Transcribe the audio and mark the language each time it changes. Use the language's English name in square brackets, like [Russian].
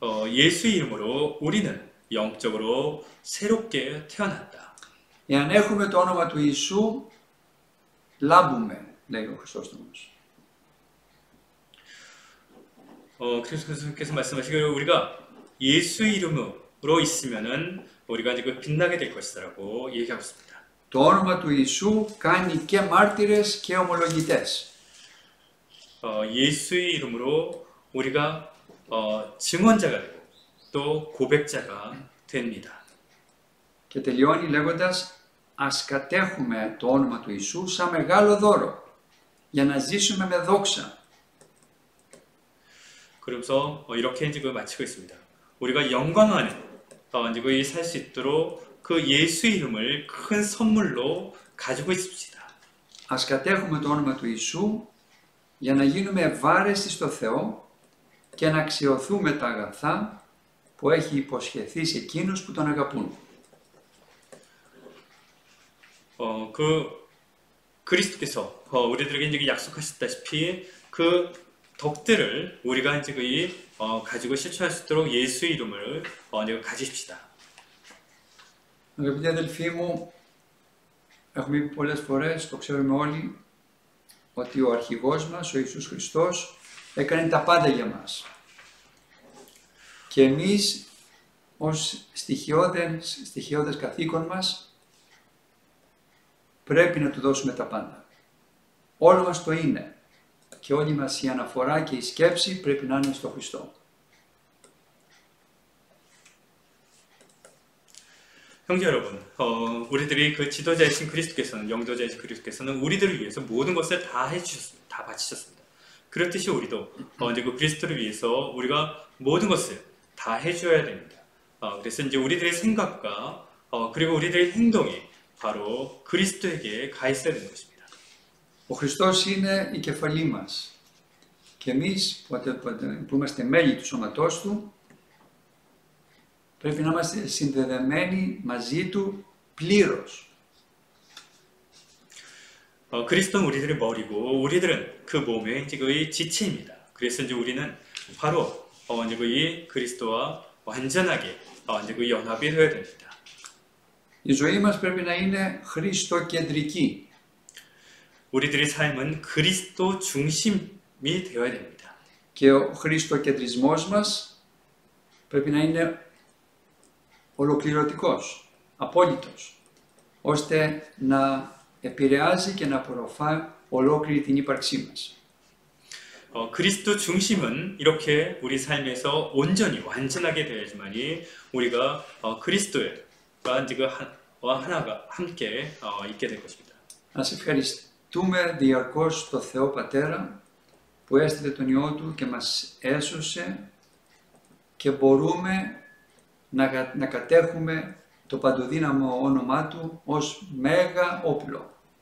[Korean] 예수 이름으로 우리는 영적으로 새롭게 태어났다. [Greek] Εάν έχουμε το όνομα του Ιησού, λάμπουμε, λέει ο Χρυσόστομος. [Korean] 그래서 말씀하시기를 우리가 예수 이름으로 있으면은 우리가 이제 빛나게 될 것이다라고 얘기하고 있습니다. [Greek] Το όνομα του Ιησού κάνει και μάρτυρες και ομολογητές. [Korean] 예수의 이름으로 우리가 증언자가 되고 또 고백자가 됩니다. [Greek] Και τελειώνει λέγοντας, ας κατέχουμε το όνομα του Ιησού σαν μεγάλο δώρο, για να ζήσουμε με δόξα. [Korean] 그러면서 이렇게 이제 마치고 있습니다. 우리가 영광 안에 이제 살 수 있도록 그 예수 이름을 큰 선물로 가지고 있습시다. [Greek] Ας κατέχουμε το όνομα του Ιησού για να γίνουμε ευάρεστοι στο Θεό και να αξιωθούμε τα αγαθά που έχει υποσχεθεί σε εκείνους που τον αγαπούν. [Korean] 그리스도께서 우리들에게 이제 약속하셨다시피 그 덕들을 우리가 이제 가지고 실천할 수 있도록 예수 이름을 가지십시다. [Greek] Αγαπητοί αδελφοί μου, έχουμε πει πολλές φορές, το ξέρουμε όλοι, ότι ο αρχηγός μας, ο Ιησούς Χριστός, έκανε τα πάντα για μας. Και εμείς, ως στοιχειώδες καθήκον μας, πρέπει να του δώσουμε τα πάντα. Όλο μας το είναι. και όλη μας η αναφορά και η σκέψη πρέπει να είναι στο Χριστό. [Korean] 형제 여러분, 우리들이 그 지도자이신 그리스도께서는, 영도자이신 그리스도께서는 우리들을 위해서 모든 것을 다 해주셨습니다. 다 바치셨습니다. 그렇듯이 우리도 이제 그 그리스도를 위해서 우리가 모든 것을 다 해줘야 됩니다. 그래서 이제 우리들의 생각과 그리고 우리들의 행동이 바로 그리스도에게 가 있어야 되는 것입니다. [Greek] Ο Χριστός είναι η κεφαλή μας και εμείς που είμαστε μέλη του σώματός Του πρέπει να είμαστε συνδεδεμένοι μαζί Του πλήρως. [Korean] 그리스도는 우리들의 머리고 우리들은 그 몸의 이제 그의 지체입니다. 그래서 이제 우리는 바로 이제 그의 그리스도와 완전하게 이제 그 연합이 되어야 됩니다. [Greek] Η ζωή μας πρέπει να είναι χριστοκεντρική. [Korean] 우리들의 삶은 그리스도 중심이 되어야 됩니다. [Greek] Και ο χριστοκεντρισμός μας πρέπει να είναι ολοκληρωτικός, απόλυτος, ώστε να επηρεάζει και να απορροφά ολόκληρη την ύπαρξή μας. [Korean] 그리스도 중심은 이렇게 우리 삶에서 온전히 완전하게 되어야지만이 우리가 그리스도와 이제 와 하나가 함께 있게 될 것입니다. [Greek] Ας ευχαριστούμε διαρκώς τον Θεό Πατέρα που έστειλε τον Υιό Του και μας έσωσε και μπορούμε να κατέχουμε το παντοδύναμο όνομά Του ως μέγα όπλο.